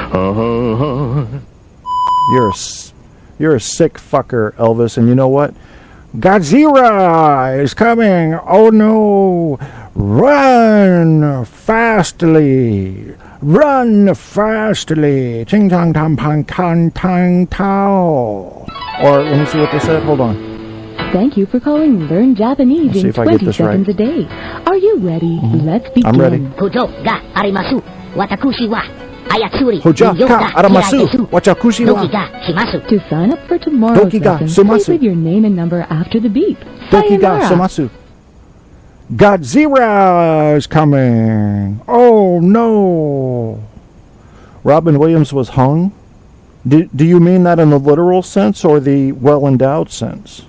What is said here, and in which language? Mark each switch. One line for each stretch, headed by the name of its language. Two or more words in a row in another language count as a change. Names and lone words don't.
English: You're a sick fucker, Elvis, and you know what? Godzilla is coming! Oh no! Run fastly! Run fastly! Ching chong tam pang kan tang tao. Or let me see what they said. Hold on. Thank you for calling Learn Japanese in 20 seconds a day. Are you ready? Let's begin. I'm ready.
Japanese: Hojo ga arimasu. Watakushi wa Hoja ka aramasu. Wachakushi wa.
English: To sign up for tomorrow's lesson, please leave your name and number after the beep.
Japanese: Doki ga sumasu.
English: Godzilla is coming. Oh no. Robin Williams was hung? Do you mean that in the literal sense or the well-endowed sense?